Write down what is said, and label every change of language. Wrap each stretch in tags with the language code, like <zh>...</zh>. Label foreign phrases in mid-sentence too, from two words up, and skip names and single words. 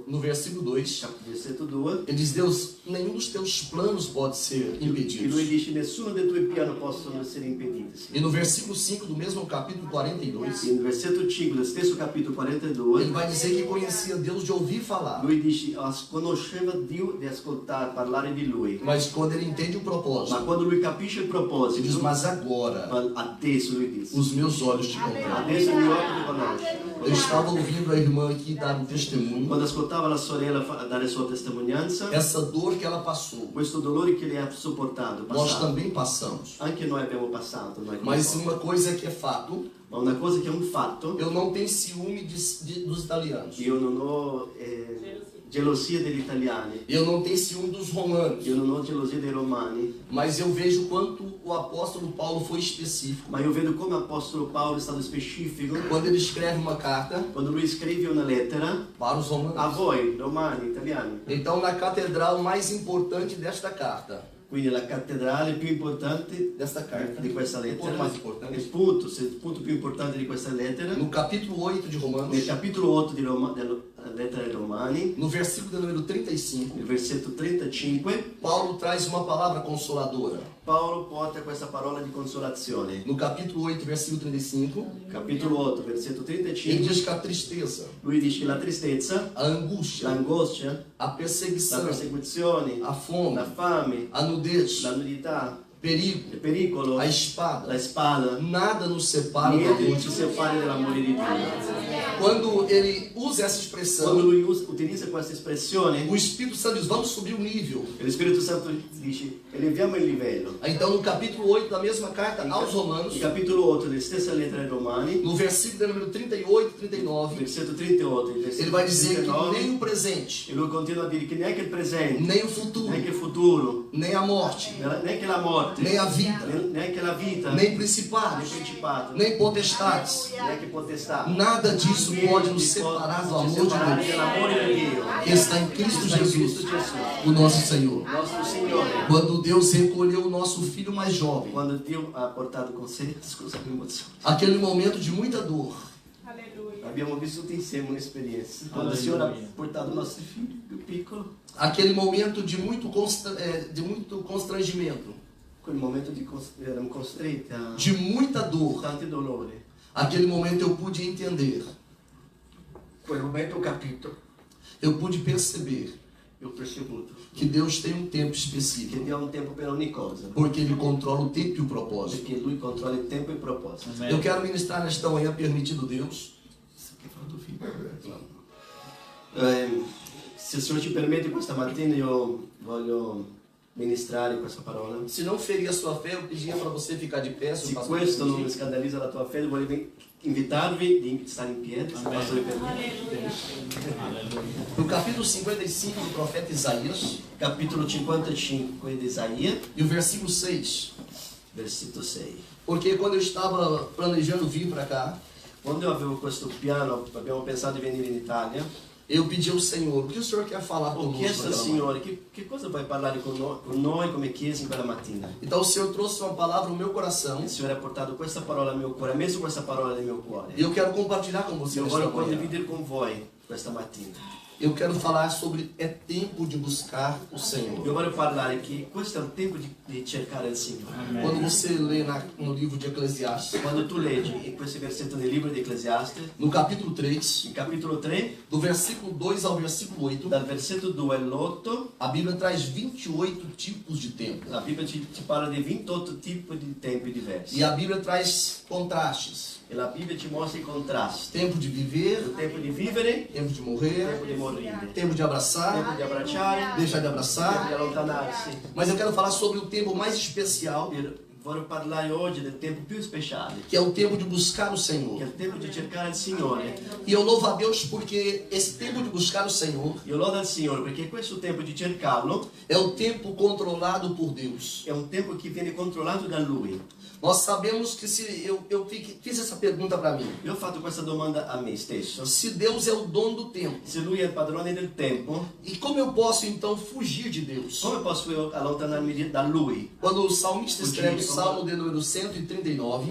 <pt>no versículo 2,</pt> <it>versetto 2,</it> <pt>ele diz: Deus, nenhum dos teus planos pode ser</pt> <it>e lui</it> <pt>impedido.</pt> <it>dice: nessuno dei tuoi piani possono essere impediti.</it> <pt>E no versículo 5 do mesmo capítulo 42,</pt> <it>Nel versetto 5 del stesso capitolo 42,</it> <pt>ele vai dizer que conhecia Deus de ouvir falar,</pt> <it>lui dice: conosceva Dio di ascoltare, parlare di lui.</it> <pt>mas quando ele entende o</pt> <it>Ma</it> <pt>propósito,</pt> <it>quando lui capisce il</it> <pt>ele</pt> <it>proposito,</it> <pt>diz, mas agora</pt> <it>adesso lui dice,</it> <pt>os meus olhos te contemplem.</pt> <it>adesso il mio occhio ti conosce.</it> <pt>Eu estava ouvindo a irmã aqui dar um testemunho,</pt> <it>Quando ascoltava la sorella dare sua testimonianza,</it> <pt>essa dor que ela passou,</pt> <it>questo dolore che lei ha sopportato,</it> <pt>nós</pt> <it>passato,</it> <pt>também passamos.</pt> <it>anche noi abbiamo passato, noi come</it> <pt>Mas</pt> <it>popolo.</it> <pt>uma coisa que é fato,</pt> <it>Ma una cosa che è un fatto,</it> <pt>eu não tenho ciúme dos italianos.</pt> <it>io non ho gelosia degli italiani,</it> <pt>Eu não tenho ciúme dos romanos.</pt> <it>io non ho gelosia dei romani,</it> <pt>Mas eu vejo quanto o apóstolo Paulo foi específico.</pt> <it>ma io vedo come l'Apostolo Paolo è stato specifico</it> <pt>Quando ele escreve uma carta</pt> <it>quando lui scrive una lettera</it> <pt>para os</pt> <it>a</it> <pt>romanos.</pt> <it>voi, romani, italiani.</it> <pt>Então, na catedral mais importante desta carta,</pt> <it>Quindi la cattedrale più importante</it> <pt>desta carta,</pt> <it>di questa</it> <pt>o ponto</pt> <it>lettera,</it> <pt>mais importante,</pt> <it>il punto più importante di questa lettera,</it> <pt>no capítulo 8 de Romanos,</pt> <it>nel capitolo 8 della lettera ai Romani,</it> <pt>no versículo de número 35,</pt> <it>nel versetto 35,</it> <pt>Paulo traz uma palavra consoladora.</pt> <it>Paolo porta questa parola di consolazione.</it> <pt>No capítulo 8, versículo 35,</pt> <it>Capitolo 8, versetto</it> <pt>ele</pt> <it>35,</it> <pt>diz que a tristeza,</pt> <it>lui dice che la tristezza,</it> <pt>a angústia,</pt> <it>l'angoscia,</it> <pt>a</pt> <it>la</it> <pt>perseguição,</pt> <it>persecuzione,</it> <pt>a fome,</pt> <it>la fame,</it> <pt>a nudez,</pt> <it>la nudità,</it> <pt>perigo,</pt> <it>il pericolo,</it> <pt>a espada,</pt> <it>la spada,</it> <pt>nada nos separa do</pt> <it>niente</it> <pt>amor</pt> <it>ci</it> <pt>de Deus.</pt> <it>separa dell'amore di Dio.</it> <pt>Quando ele usa essa</pt> <it>Quando</it> <pt>expressão,</pt> <it>lui utilizza questa espressione,</it> <pt>o Espírito Santo diz, vamos subir o nível.</pt> <it>lo Spirito Santo dice, eleviamo il livello.</it> <pt>Então, no capítulo 8 da mesma carta aos Romanos,</pt> <it>Il capitolo 8 della stessa lettera ai Romani,</it> <pt>no versículo de número 38 e 39,</pt> <it>versetto 38, il</it> <pt>ele</pt> <it>versetto</it> <pt>vai dizer que</pt> <it>39,</it> <pt>nem o presente,</pt> <it>e lui continua a dire che neanche il presente,</it> <pt>nem o futuro,</pt> <it>neanche il futuro,</it> <pt>nem a morte,</pt> <it>neanche la morte,</it> <pt>nem a vida,</pt> <it>neanche la vita,</it> <pt>nem</pt> <it>né</it> <pt>principados,</pt> <it>principato,</it> <pt>nem potestades,</pt> <it>neanche potestà,</it> <pt>nada disso pode nos</pt> <it>Niente</it> <pt>separar do</pt> <it>può</it> <pt>amor de</pt> <it>separare</it> <pt>Deus,</pt> <it>dall'amore di Dio,</it> <pt>que está em Cristo</pt> <it>sta in Cristo</it> <pt>Jesus,</pt> <it>Gesù,</it> <pt>o nosso Senhor.</pt> <it>nostro Signore.</it> <pt>Quando Deus recolheu o nosso filho mais jovem,</pt> <it>Quando Dio ha portato con sé, scusa l'emozione,</it> <pt>aquele momento de muita dor,</pt> <it>abbiamo vissuto insieme un'esperienza. Quando il Signore ha portato il nostro figlio più piccolo,</it> <pt>aquele momento de muito constrangimento,</pt> <it>quel momento eravamo costretti a</it> <pt>de muita dor,</pt> <it>tanti dolori.</it> <pt>aquele momento eu pude entender,</pt> <it>Quel momento ho capito,</it> <pt>eu pude perceber</pt> <it>ho percevuto</it> <pt>que Deus tem um tempo</pt> <it>che</it> <pt>específico,</pt> <it>Dio ha un tempo per ogni cosa,</it> <pt>porque Ele controla o tempo e o propósito.</pt> <it>perché Lui controlla il tempo e il proposito.</it> <pt>Eu quero ministrar nesta manhã, permitido Deus,</pt> <it>Che fa tuo figlio? Se il Signore ci permette, questa mattina io voglio ministrare questa parola.</it> <pt>se não ferir a sua fé, eu pedia para você ficar de pé, se</pt> <it>Se</it> <pt>o pastor</pt> <it>questo non</it> <pt>permitir.</pt> <it>scandalizza la tua fede, voglio invitarvi di stare in piedi, se il pastore permette.</it> <pt>No capítulo 55 do profeta Isaías,</pt> <it>Capitolo 55 di Isaia,</it> <pt>e o versículo 6,</pt> <it>versetto 6.</it> <pt>porque quando eu estava planejando vir para cá,</pt> <it>Quando io avevo questo piano, abbiamo pensato di venire in Italia,</it> <pt>eu pedi ao Senhor, o que o Senhor quer falar</pt> <it>ho</it> <pt>conosco?</pt> <it>chiesto al</it> <pt>naquela manhã?</pt> <it>Signore che cosa vuoi parlare con noi come Chiesa in quella mattina.</it> <pt>Então o Senhor trouxe uma palavra no meu coração,</pt> <it>Il Signore ha portato questa parola al mio cuore, ha messo questa parola nel mio cuore.</it> <pt>e eu quero compartilhar com você</pt> <it>Io</it> <pt>nesta</pt> <it>voglio</it> <pt>manhã.</pt> <it>condividere con voi questa mattina.</it> <pt>Eu quero falar sobre é tempo de buscar o Senhor.</pt> <it>Io voglio parlare che questo è il tempo di cercare il Signore.</it> <pt>Quando você lê no livro de Eclesiastes,</pt> <it>Quando tu leggi questi versetti nel libro di Ecclesiaste,</it> <pt>no capítulo 3,</pt> <it>il capitolo 3,</it> <pt>do versículo 2 ao versículo 8,</pt> <it>dal versetto 2 all'8,</it> <pt>a Bíblia traz 28 tipos de tempo.</pt> <it>la Bibbia ci parla di 28 tipi di tempi diversi.</it> <pt>E a Bíblia traz contrastes.</pt> <it>E la Bibbia ci mostra i contrasti.</it> <pt>Tempo de viver,</pt> <it>Il tempo di vivere,</it> <pt>tempo de</pt> <it>il</it> <pt>morrer,</pt> <it>tempo di morire,</it> <pt>tempo de</pt> <it>il tempo di</it> <pt>abraçar,</pt> <it>abbracciare,</it> <pt>deixar de</pt> <it>il tempo di</it> <pt>abraçar.</pt> <it>allontanarsi.</it> <pt>Mas eu quero falar sobre o tempo mais especial,</pt> <it>Voglio parlare oggi del tempo più speciale,</it> <pt>que é o tempo de buscar o</pt> <it>che è</it> <pt>Senhor.</pt> <it>il tempo di cercare il Signore.</it> <pt>E eu louvo a Deus porque esse tempo de buscar o Senhor</pt> <it>Io lodo al Signore perché questo tempo di cercarlo</it> <pt>é o tempo controlado por Deus.</pt> <it>è un tempo che viene controllato da Lui.</it> <pt>Nós sabemos que se eu fiz essa pergunta para mim,</pt> <it>Io ho fatto questa domanda a me stesso.</it> <pt>se Deus é o dono do tempo,</pt> <it>Se Lui è il padrone del tempo,</it> <pt>e como eu posso então fugir de Deus?</pt> <it>come posso io allontanarmi da Lui?</it> <pt>Quando o salmista escreve o Salmo de número 139,</pt>